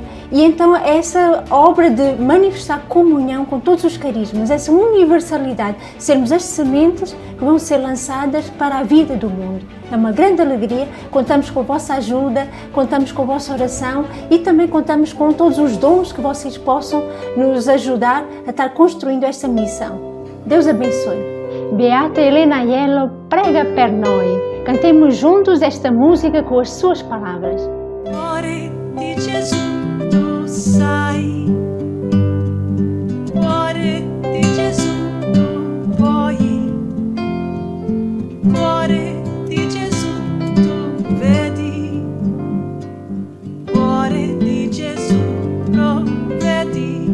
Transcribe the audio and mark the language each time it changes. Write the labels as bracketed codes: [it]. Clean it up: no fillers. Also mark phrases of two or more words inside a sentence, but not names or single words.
[pt] E então essa obra de manifestar comunhão com todos os carismas, essa universalidade, sermos as sementes que vão ser lançadas para a vida do mundo. É uma grande alegria, contamos com a vossa ajuda, contamos com a vossa oração e também contamos com todos os dons que vocês possam nos ajudar a estar construindo esta missão. Deus abençoe. [it] Beata Helena Aiello prega per noi. [pt] Cantemos juntos esta música com as suas palavras. [it] Cuore di Gesù, tu sai. Cuore di Gesù, tu puoi. Cuore di Gesù, tu vedi. Cuore di Gesù, provvedi.